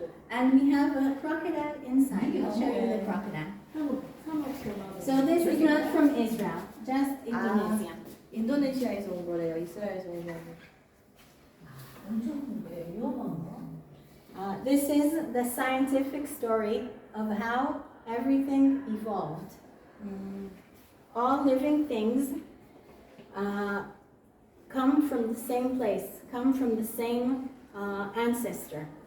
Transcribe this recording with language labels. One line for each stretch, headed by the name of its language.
English: And we have a crocodile inside. I'll show you the crocodile. So this is not from Israel, just Indonesia.
Korean: 인도네시아에서 온 거래요. 이스라엘에서 온 게 아니고. 엄청 큰데 위험한 거.
English: This is the scientific story of how everything evolved. All living things come from the same place, come from the same ancestor.